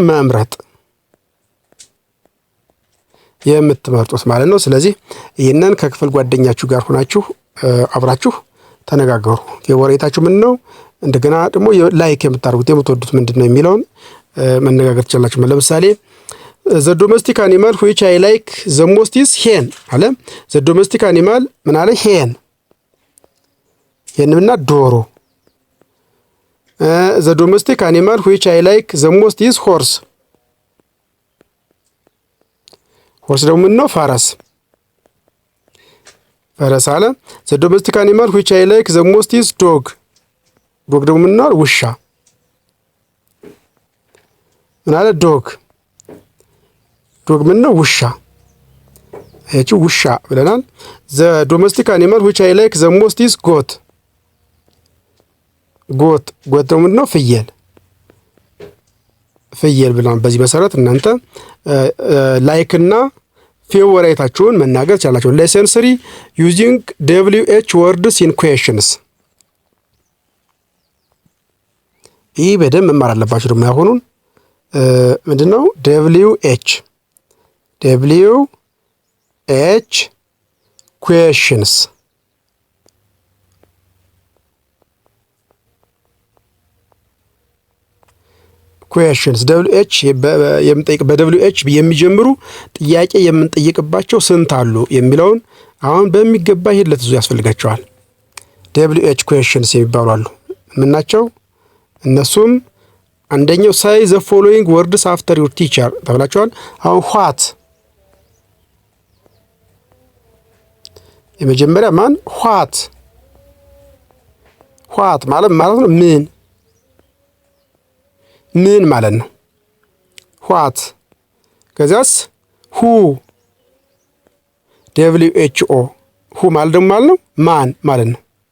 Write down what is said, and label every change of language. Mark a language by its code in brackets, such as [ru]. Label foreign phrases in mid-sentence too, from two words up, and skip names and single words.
[am] መምረጥ የምትመርጡት ማለት ነው። ስለዚህ ይህንን ከክፍል ጓደኛችሁ ጋር ሆናችሁ አብራችሁ ተነጋገሩ። ፌቮራይታችሁ ምን ነው? እንደገና ደግሞ ላይክ የምታደርጉት የምትወዱት ምንድነው የሚለውን መነጋገር ትችላላችሁ። ለምሳሌ [en] the domestic animal which I like the most is hen [am] አለ። [en] the domestic animal [am] ምን አለ? hen ሄንና ዶሮ። [en] the domestic animal which I like the most is horse። [am] ሆርስ ደግሞ ምን ነው? ፈረስ አለ። [en] the domestic animal which I like the most is dog። [am] ዶግ ደግሞ ምን ነው? ውሻ። ምን አለ? ዶግ ምን ነው? ውሻ። እቺ ውሻ ብለናል። [en] the domestic animal which I like the most is goat። [am] ጎት ደግሞ ምን ነው? ፍየል ብለናል። በዚህ መሰረት እናንተ ላይክ እና ፌቮራይታችሁን መናገር ቻላችሁ። [en] lesson 3 using WH words in questions። [am] ይህ በደንብ መማር አለባችሁ። ደግሞ ያሁኑን ምንድነው? [en] WH questions [am] WH በWH የሚጀምሩ ጥያቄ የምንጠይቅባቸው ስንት አሉ የሚለውን አሁን በሚገባ ይሄን ለትዙ ያስፈልጋቸዋል። [en] WH questions [am] የሚባሉ አሉ። ምን ናቸው? እነሱም አንደኛው [en] say the following words after your teacher [am] ተብላችኋል። አሁን what የመጀመሪያ ማን ኋት ማለት ነው ምን ማለት ነው ኋት። ከዚያስ ሁ WHO ሁ ማለት ደግሞ ማለት ነው ማን ማለት ነው